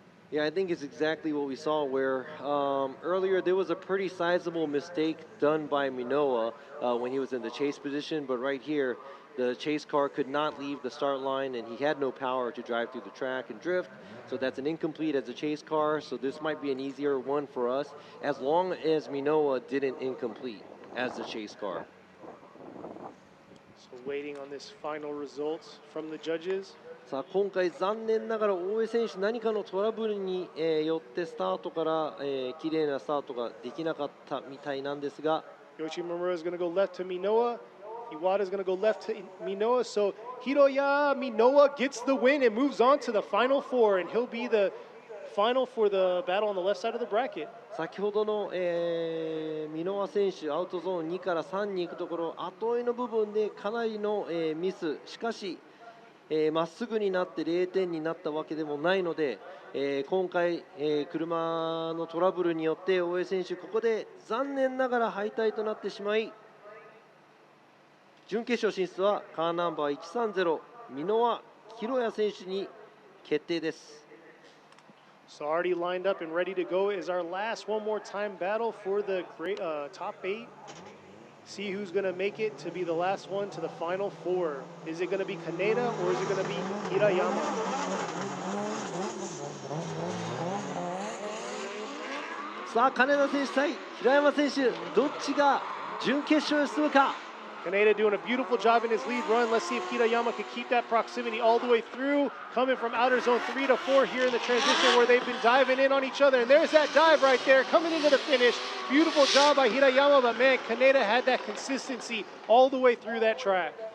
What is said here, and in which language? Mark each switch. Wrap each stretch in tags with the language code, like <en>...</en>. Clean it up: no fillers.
<en>Yeah, I think it's exactly what we saw where earlier there was a pretty sizable mistake done by Minoa when he was in the chase position, but right here the chase car could not leave the start line and he had no power to drive through the track and drift, so that's an incomplete as a chase car, so this might be an easier one for us as long as Minoa didn't incomplete as the chase car. So waiting on this final results from the judges.</en> <ja>さあ今回残念ながら大江選手何かのトラブルに、よってスタートから、綺麗なスタートができなかったみたいなんですが</ja> <en>Yoshimura is going to go left to Minoa. Iwata is going to go left to Minoa. So Hiroya Minoa gets the win and moves on to the final 4, and he'll be the final for the battle on the left side of the bracket.</en> <ja>先ほどの、箕輪選手アウトゾーン2から3に行くところ後追いの部分でかなりの、ミスしかしまっすぐになって0点になったわけでもないので、今回、車のトラブルによって大江選手ここで残念ながら敗退となってしまい、準決勝進出はカーナンバー130箕輪弘也選手に決定です。</ja> <en>So already lined up and ready to go is our last one more time battle for the top 8. See who's going to make it to be the last one to the final 4. Is it going to be Kaneda or is it going to be Hirayama?</en> <ja>さあ金田選手対平山選手、どっちが準決勝へ進むか。</ja> <en>Kaneda doing a beautiful job in his lead run. Let's see if Hirayama can keep that proximity all the way through. Coming from outer zone 3 to 4 here in the transition where they've been diving in on each other. And there's that dive right there coming into the finish. Beautiful job by Hirayama, but man, Kaneda had that consistency all the way through that track.</en>